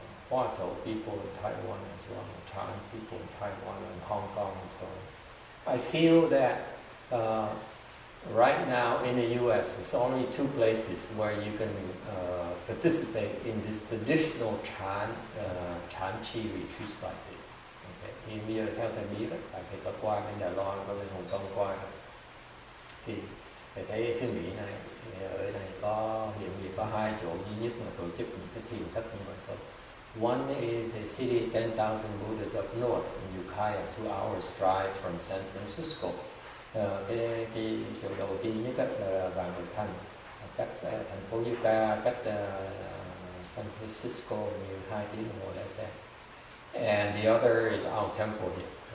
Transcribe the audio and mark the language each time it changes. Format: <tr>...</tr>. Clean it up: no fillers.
<en>Huatou people in Taiwan as well, Chan people in Taiwan and Hong Kong and so on. I feel that right now in the U.S. it's only two places where you can participate in this traditional ChanQi retreats like this. Okay.</en> <vi>Thì bây giờ theo thầy biết đó, tại thầy có qua bên Đài Loan, qua bên Hồng Kông qua đó, thì thầy thấy xứ Mỹ này ở này có hiện gì có hai chỗ duy nhất mà tổ chức những cái thiền thất như vậy thôi.</vi> <en>One is a city 10,000 Buddhas up north in Ukiah, 2 hours drive from San Francisco.</en> <vi>Cái chỗ đầu tiên nhất là Vạn Hội Thành, cách thành phố Ukiah, cách San Francisco như 2 tiếng đồng hồ lái xe.</vi> <en>And the other is our temple here.</en>